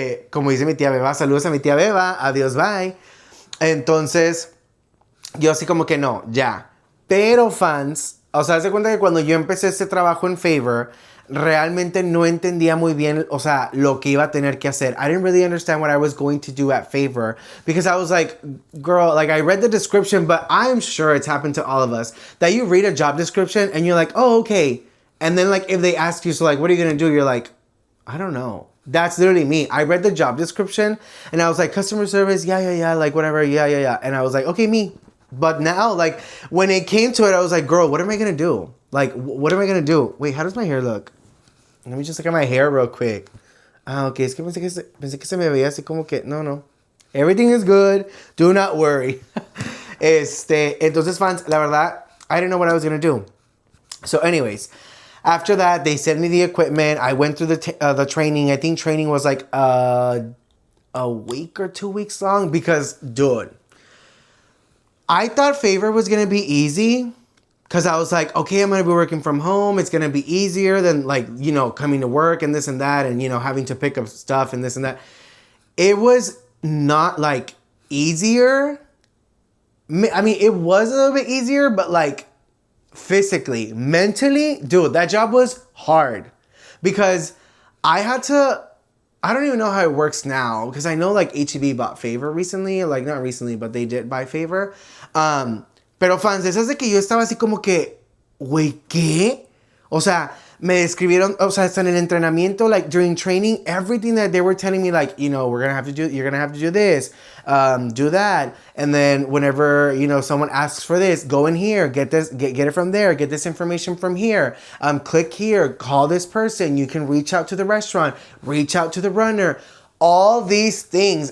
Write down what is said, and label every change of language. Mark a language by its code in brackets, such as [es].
[es] Como dice mi tía Beba, saludos a mi tía Beba, adiós, bye. Entonces, yo así como que no, ya. Pero fans, o sea, haz de cuenta que cuando yo empecé este trabajo en Favor, realmente no entendía muy bien, o sea, lo que iba a tener que hacer. [en] I didn't really understand what I was going to do at Favor because I was like, girl, like I read the description, but I'm sure it's happened to all of us that you read a job description and you're like, oh, okay. And then like if they ask you, so like, what are you going to do? You're like, I don't know. That's literally me. I read the job description and I was like, customer service, yeah, like whatever, yeah. And I was like, okay, me. But now, like, when it came to it, I was like, girl, what am I going to do? Like, what am I going to do? Wait, how does my hair look? Let me just look at my hair real quick. [es] Ah, okay, es que pensé que se me veía así como que, no. [en] Everything is good. Do not worry. [es] Entonces, fans, la verdad, [en] I didn't know what I was going to do. So anyways, after that, they sent me the equipment. I went through the training. I think training was like a week or 2 weeks long because, dude, I thought Favor was going to be easy because I was like, okay, I'm going to be working from home. It's going to be easier than like, you know, coming to work and this and that and, you know, having to pick up stuff and this and that. It was not like easier. I mean, it was a little bit easier, but like, physically, mentally, dude, that job was hard because I don't even know how it works now because I know like HEB bought Favor recently, like not recently, but they did buy Favor. [es] Pero fans, esas de que yo estaba así como que, güey, ¿qué? O sea, me describieron, o sea, hasta en el entrenamiento, [en] like during training, everything that they were telling me, like, you know, you're gonna have to do this, do that. And then whenever, you know, someone asks for this, go in here, get this, get it from there, get this information from here, click here, call this person, you can reach out to the restaurant, reach out to the runner, all these things.